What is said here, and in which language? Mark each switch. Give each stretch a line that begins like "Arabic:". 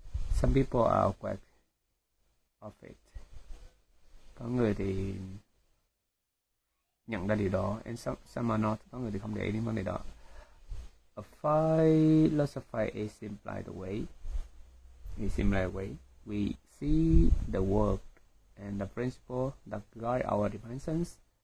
English: Some people are aware of it.
Vietnamese: Có người thì nhận ra điều đó,
English: and some are not.
Vietnamese: Có người thì không để ý đến vấn đề đó.
English: A philosophy is simply the way we see the world and the principle that guide our dimensions.